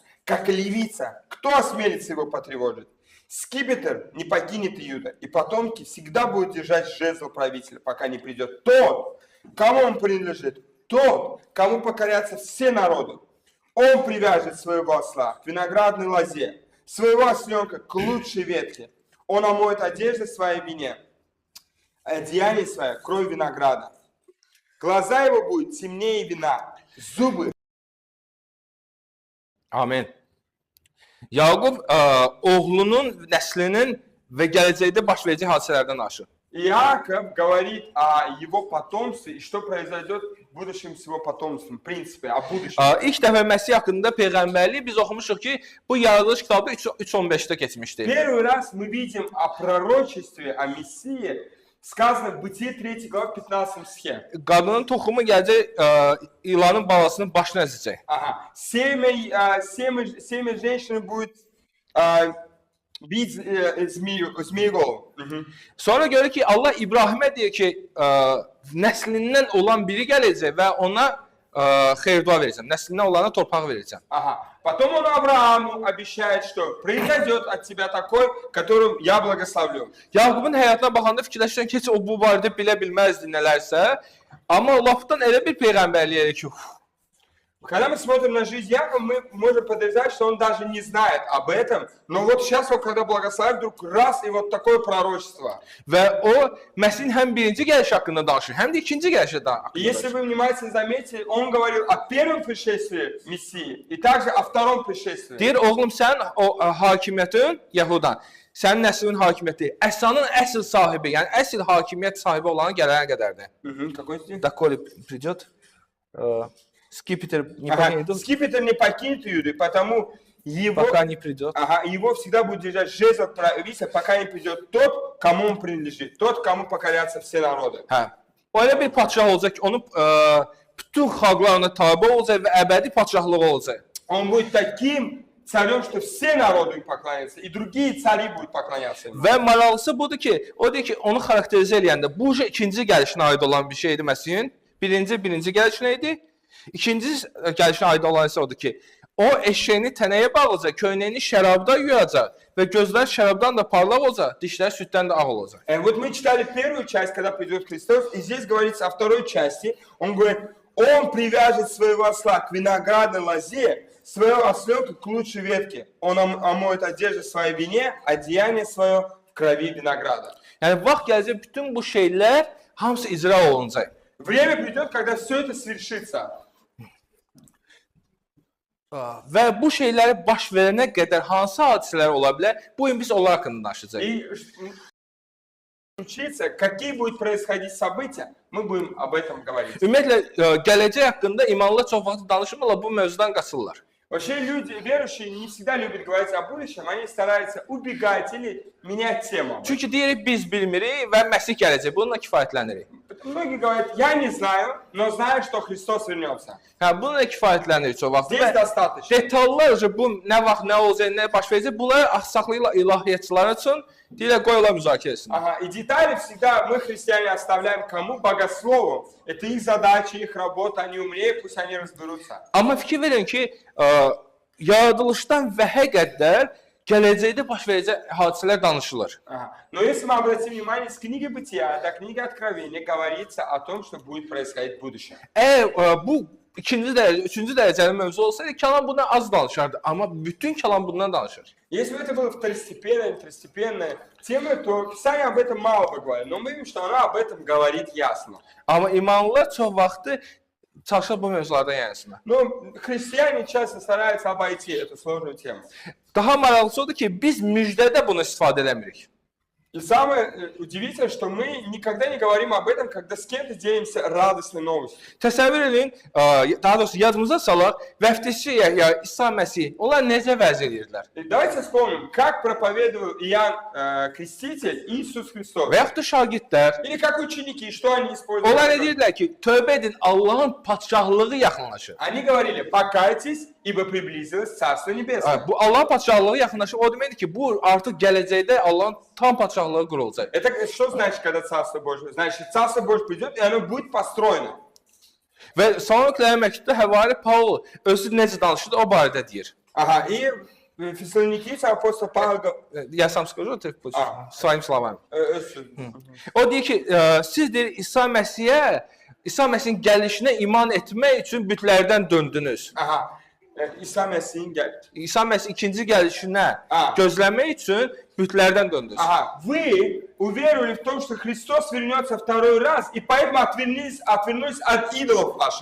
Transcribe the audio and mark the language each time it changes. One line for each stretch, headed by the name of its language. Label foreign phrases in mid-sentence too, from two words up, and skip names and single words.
Russian: Как львица, кто осмелится его потревожить? Скипетр не покинет Иуда, и потомки всегда будут держать жезл правителя, пока не придет тот, кому он принадлежит, тот, кому покорятся все народы. Он привяжет своего осла к виноградной лозе, своего осленка к лучшей ветке. Он омоет одежды своей вине, одеяние свое кровь винограда. Глаза его будут темнее вина, зубы.
Azerbaijani: Amin. Yaqub oğlunun, nəslinin və gələcəkdə baş verəcək hadisələrdən danışır.
Russian: Иаков говорит о его потомстве и что произойдет в будущем с его потомством, в принципе, о будущем.
Azerbaijani: İlk dəfə Məsih haqqında peyğəmbərlik biz oxumuşuq ki, bu Yaradılış kitabı 3:15-də keçmişdi.
Russian: Первый раз мы видим о пророчестве, о Мессии, сказано в Бытие 3 глава 15 стихе.
Azerbaijani: Qadının toxumu gələcək ilanın balasının başına əzəcək.
Russian: Ага. Семя женщины будет бить змеи голову.
Azerbaijani: Sonra görür ki, Allah İbrahimə deyir ki, nəslindən olan biri gələcək və ona xeyir-dua verəcəm. Nəslindən olana torpaq verəcəm.
Russian: Ага. Потом он Аврааму обещает, что произойдет от тебя такой, которым я благословлю.
Azerbaijani: Yaqubun həyatına baxanda fikirləşirsən ki, heç o bu barədə bilə bilməzdi nələrsə. Amma lafdan elə bir peyğəmbərlik elə ki,
Russian: Когда мы смотрим на жизнь Якова, мы можем подозревать, что он даже не знает об этом. Но вот сейчас, вот, когда благословит, вдруг раз, и вот такое пророчество.
Azerbaijani: Və o, Məsihin həm birinci gəliş haqqında danışır, həm də ikinci gəlişi haqqında
Russian: И если
Azerbaijani: danışır.
Russian: вы внимательно заметили, он говорил о первом пришествии Мессии и также о втором пришествии.
Azerbaijani: Deyir, oğlum, sən o hakimiyyətin, Yahudan, sənin nəslinin hakimiyyəti, əsanın əsl sahibi, yəni əsl hakimiyyət sahibi olana gələnə qədərdir.
Russian: Какой стих? Доколе придет, Скипетр не Ага. покинет, Скипетр не покинет Иуду, потому его, пока не придет. его всегда будет держать жезл правителя, пока не придет тот, кому он принадлежит, тот, кому покорятся все народы.
Azerbaijani: Hə. O elə bir padşah olacaq ki, onu bütün xalqlar ona tabe olacaq və əbədi padşahlığı olacaq.
Russian: Он будет таким царем, что все народы им поклонятся, и другие цари будут поклоняться ему.
Azerbaijani: Və maraqlısı budur ki, o deyir ki, onu xarakterizə eləyəndə bu ikinci gəlişinə aid olan bir şeydir Məsihin. Birinci gəlişinə idi. İkinci gəlişinə aid olan isə odur ki, O eşeğini tənəyə bağlayacaq, köynəyini şərabda yuyacaq və gözlər şərabdan da parlaq olacaq, dişlər süddən də ağ olacaq.
Russian: Вот мы читали первую часть, когда придет Христос, и здесь говорится о второй части. Он говорит, он привяжет своего осла к виноградной лозе, своего осленка к лучшей ветке. Он омоет одежду в своей вине, одеяние свое в крови винограда.
Azerbaijani: Yəni vaxt gələcək bütün bu şeylər hamısı icra olunacaq.
Russian: Время придет, когда все это свершится.
Azerbaijani: Və bu şeyləri baş verənə qədər hansı hadisələr ola bilər? Bu gün biz onlar haqqında danışacağıq.
Russian: И учиться, какие будут происходить события, мы будем об этом говорить.
Azerbaijani: Ümumiyyətlə gələcək haqqında imanlılar çox vaxt danışmırlar, bu mövzudan qaçırlar.
Russian: Вообще люди, верующие, не всегда любят говорить о будущем, они стараются убегать или менять тему.
Azerbaijani: Çünki deyirik biz bilmirik və Məsih gələcək. Bununla kifayətlənirik.
Russian: Многие говорят, я не знаю, но знаю, что Христос вернется.
Azerbaijani: Hə, bununla kifayətlənirik çox vaxt.
Russian: Здесь достаточно.
Azerbaijani: Detallarca bu nə vaxt nə olacaq, nə baş verəcək, bunları axsaqlıyla ilahiyyatçılar üçün deyirlər qoy onlar müzakirə etsin.
Russian: Ага, и детали всегда мы, христиане, оставляем кому? Богослову. Это их задача, их работа, они умнее, пусть они разберутся.
Azerbaijani: Amma fikir verin ki, yaradılışdan vəhə qədər gələcəkdə baş verəcək hadisələr danışılır.
Russian: Ага. Но если мы обратим внимание, с книги Бытия до книги Откровения говорится о том, что будет происходить в будущем.
Azerbaijani: Əgər bu ikinci dərəcə, üçüncü dərəcəli mövzu olsaydı, kəlam bundan az danışardı, amma bütün kəlam bundan danışır.
Russian: Если бы это было второстепенная тема, то Писание об этом мало бы говорит. Но мы видим, что оно об этом говорит ясно.
Azerbaijani: Amma imanlılar çox vaxtı çalışır bu mövzulardan yənisində.
Russian: Но христиане часто стараются обойти эту сложную тему.
Azerbaijani: Daha maraqlısı odur ki, biz müjdədə bunu istifadə eləmirik.
Russian: И самое удивительное, что мы никогда не говорим об этом, когда с кем-то делимся радостной новостью.
Azerbaijani: Təsəvvür edin, daha doğrusu yadımıza salaq, vəftişi ya İsa Məsih, onlar necə vəz edirdilər?
Russian: И давайте вспомним, как проповедовал Иоанн Креститель Иисус Христос.
Azerbaijani: Və yaxud da şagirdlər,
Russian: Или как ученики, что они использовали?
Azerbaijani: onlar nə deyirdilər ki, tövbə edin, Allahın padşahlığı yaxınlaşır.
Russian: Они говорили, покайтесь, ибо приблизилось Царство Небесное.
Azerbaijani: Bu Allahın padşahlığı yaxınlaşır, o deməkdir ki, bu artıq gələcəkdə Allahın tam padşahlığı qurulacaq.
Russian: Это что значит, когда Царство Божье? Значит, Царство Божье придет, и оно будет построено.
Azerbaijani: Və Salonikilərə məktubda Həvari Paul özü necə danışır, o barədə deyir.
Russian: Ага, и Фессалоникийцы апостол Павел Я сам скажу, ты своими словами. говорит,
Azerbaijani: O deyir ki, siz deyir İsa Məsihə, İsa Məsihin gəlişinə iman etmək üçün bütlərdən döndünüz. ага, İsa Mesih'in geldi. İsa Məsih ikinci gəlişinə Ha. gözləmək üçün bütlərdən döndünüz.
Russian: Ага, вы уверовали в том, что Христос вернется второй раз, и поэтому отвернулись от идолов ваших.